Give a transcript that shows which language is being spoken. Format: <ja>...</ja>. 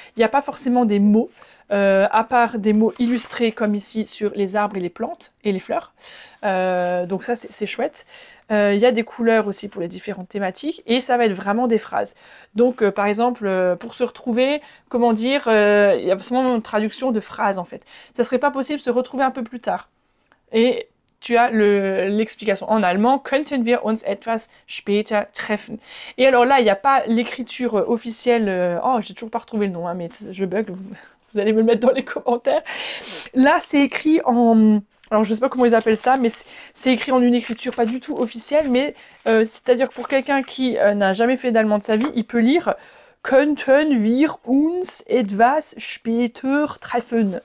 <fr>Il n'y a pas forcément des mots, à part des mots illustrés comme ici sur les arbres et les plantes et les fleurs. Donc ça c'est chouette. Il y a des couleurs aussi pour les différentes thématiques et ça va être vraiment des phrases. Donc par exemple, pour se retrouver, comment dire, il y a forcément une traduction de phrases en fait. Ça serait pas possible de se retrouver un peu plus tard. Et tu as l'explication en allemand,</fr> <de>könnten wir uns etwas später treffen.</de> <fr>Et alors là, il n'y a pas l'écriture officielle, oh j'ai toujours pas retrouvé le nom, hein, mais je bug, vous allez me le mettre dans les commentaires. Là, c'est écrit en... Alors, je sais pas comment ils appellent ça, mais c'est écrit en une écriture pas du tout officielle, mais c'est-à-dire que pour quelqu'un qui n'a jamais fait d'allemand de sa vie, il peut lire</fr> <de>Könnten wir uns etwas später treffen.</de>